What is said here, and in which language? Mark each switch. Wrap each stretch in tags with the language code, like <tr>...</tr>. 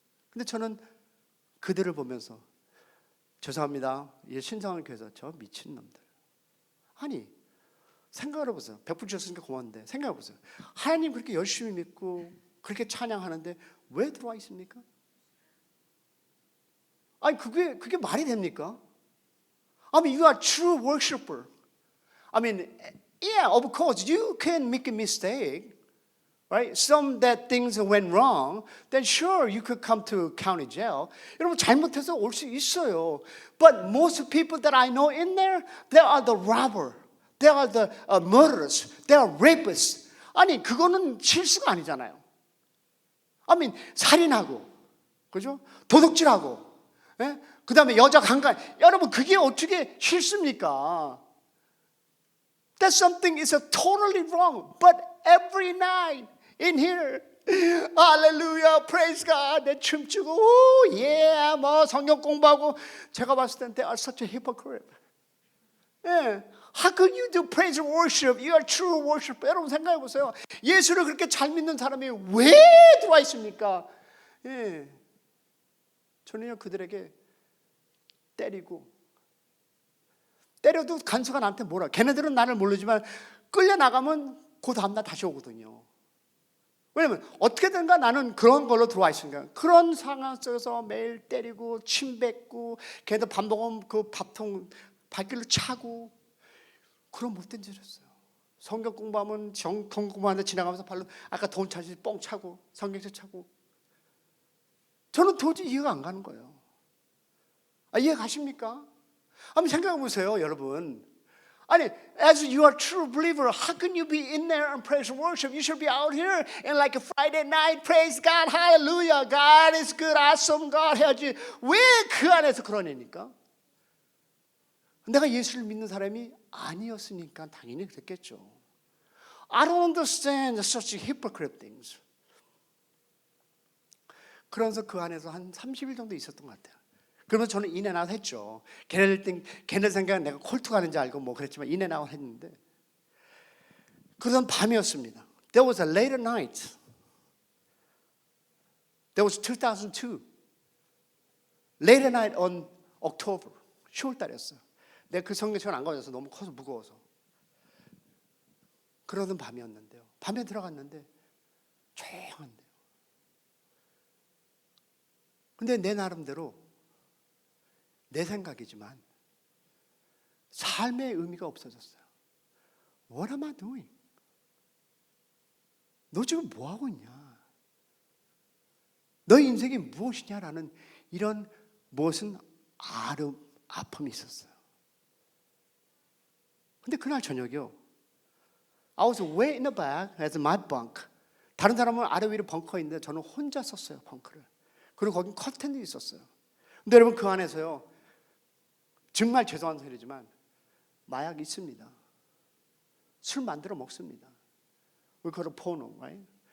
<ko>근데 저는 그들을 보면서 죄송합니다. 이 신성한 교회에서 저 미친놈들. 아니 생각을 해보세요. 100불 주셨으니까 고마운데 생각해보세요. 하나님 그렇게 열심히 믿고 그렇게 찬양하는데 왜 들어와 있습니까? 아니 그게 말이 됩니까?</ko> <en>I mean you are true worshiper. I mean yeah of course you can make a mistake, right? Some that things went wrong, then sure you could come to county jail.</en> <ko>여러분 잘못해서 올 수 있어요.</ko> <en>But most people that I know in there, they are the robber, they are the murderers, they are rapists.</en> <ko>아니 그거는 실수가 아니잖아요.</ko> <en>I mean</en> <ko>살인하고, 그죠? 도둑질하고. 예? 그 다음에 여자 강간. 여러분 그게 어떻게 실수입니까?</ko> <en>That something is totally wrong. But every night in here, hallelujah, praise God,</en> <ko>내 춤추고, 뭐 성경 공부하고. 제가 봤을 때</ko> <en>they are such a hypocrite.</en> <ko>예.</ko> <en>How could you do praise and worship? You are true worshiper.</en> <ko>여러분 생각해 보세요. 예수를 그렇게 잘 믿는 사람이 왜 들어와 있습니까? 예. 저는요 그들에게 때려도 간수가 나한테 뭐라. 걔네들은 나를 모르지만 끌려 나가면 그 다음날 다시 오거든요. 왜냐면 어떻게든가 나는 그런 걸로 들어와 있으니까. 그런 상황 속에서 매일 때리고 침 뱉고 걔네들 밥 먹으면 그 밥통 발길로 차고 그런 못된 짓이었어요. 성경 공부하면 공부하는데 지나가면서 발로 아까 돈 차지 뻥 차고 성경책 차고. 저는 도저히 이해가 안 가는 거예요. 이해 가십니까? 한번 생각해 보세요, 여러분. 아니,</ko> <en>as you are true believer, how can you be in there and praise and worship? You should be out here and like a Friday night, praise God, hallelujah, God is good, awesome, God</en> <ko>해야지. 왜 그 안에서 그런 애니까? 내가 예수를 믿는 사람이 아니었으니까 당연히 그랬겠죠.</ko> <en>I don't understand such hypocrite things.</en> <ko>그러면서 그 안에서 한 30일 정도 있었던 것 같아요. 그러면 저는 인앤아웃 했죠. 걔네 생각은 내가 콜트 가는지 알고 뭐 그랬지만 인앤아웃 했는데 그러던 밤이었습니다.</ko> <en>There was a later night. There was 2002. Later night on October.</en> <ko>10월 달이었어요. 내가 그 성경책을 안 가져서 너무 커서 무거워서. 그러던 밤이었는데요. 밤에 들어갔는데 조용한데요. 근데 내 나름대로 내 생각이지만 삶의 의미가 없어졌어요.</ko> <en>What am I doing?</en> <ko>너 지금 뭐 하고 있냐? 너의 인생이 무엇이냐라는 이런 무엇은 아픔이 있었어요. 근데 그날 저녁이요.</ko> <en>I was way in the back as my bunk.</en> <ko>다른 사람은 아래 위로 벙커 있는데 저는 혼자 썼어요, 벙커를. 그리고 거긴 커튼이 있었어요. 근데 여러분 그 안에서요. 정말 죄송한 소리지만 마약이 있습니다. 술 만들어 먹습니다.</ko> <en>We call it porno, right?</en>